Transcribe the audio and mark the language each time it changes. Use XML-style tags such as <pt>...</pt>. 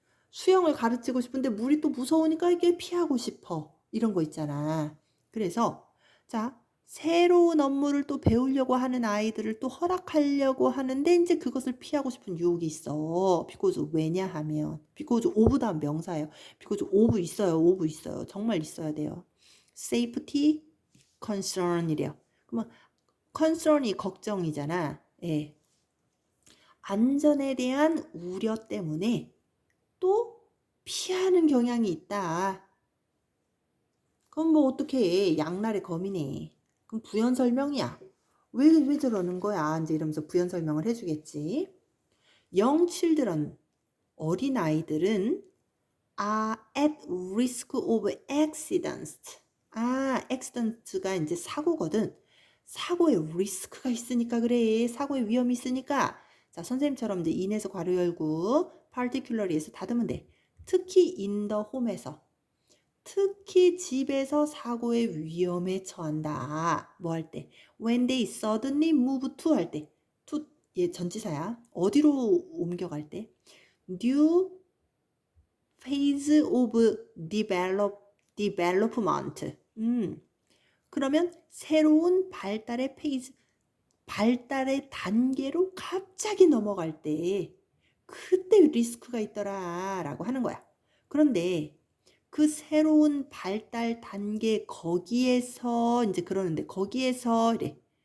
<ko>수영을 가르치고 싶은데 물이 또 무서우니까 이게 피하고 싶어. 이런 거 있잖아. 그래서 자, 새로운 업무를 또 배우려고 하는 아이들을 또 허락하려고 하는데 이제 그것을 피하고 싶은 유혹이 있어. because 왜냐하면 because of 다음 명사예요. because of 있어요. of 있어요. 정말 있어야 돼요. safety concern이래요. 그러면 concern이 걱정이잖아. 예. 안전에 대한 우려 때문에 또 피하는 경향이 있다. 그럼 뭐 어떻게 해? 양날의 검이네. 그럼 부연 설명이야. 왜 저러는 거야? 이제 이러면서 부연 설명을 해주겠지.</ko> <en>young children,</en> <ko>어린 아이들은</ko> <en>are at risk of accidents.</en> <ko>accident가 이제 사고거든. 사고에 리스크가 있으니까 그래. 사고에 위험이 있으니까. 자, 선생님처럼 이제 인에서 괄호 열고 particularly에서 닫으면 돼. 특히</ko> <en>in the home</en> <ko>에서. 특히 집에서 사고의 위험에 처한다. 뭐 할 때?</ko> <en>When they suddenly move to</en> <ko>할 때. to 얘 전치사야. 어디로 옮겨갈 때?</ko> <en>New phase of development.</en> <ko>그러면 새로운 발달의 페이즈, 발달의 단계로 갑자기 넘어갈 때 그때 리스크가 있더라 라고 하는 거야. 그런데 그 새로운 발달 단계 거기에서 이제 그러는데 거기에서 이래.</ko>